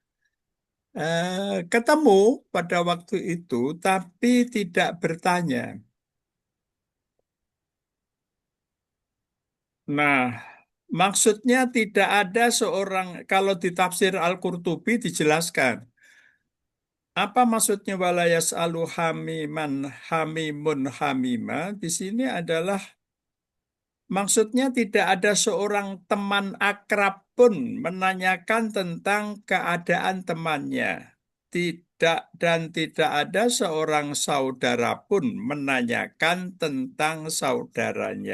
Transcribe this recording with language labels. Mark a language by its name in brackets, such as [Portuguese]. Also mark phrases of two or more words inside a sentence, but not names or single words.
[Indonesian] Ketemu pada waktu itu, tapi tidak bertanya. Nah, maksudnya tidak ada seorang, kalau di tafsir Al-Qurtubi dijelaskan, apa maksudnya [Arabic] ولا يسأل حميما حميم حميما? [Indonesian] Di sini adalah maksudnya tidak ada seorang teman akrab pun menanyakan tentang keadaan temannya. Tidak dan tidak ada seorang saudara pun menanyakan tentang saudaranya.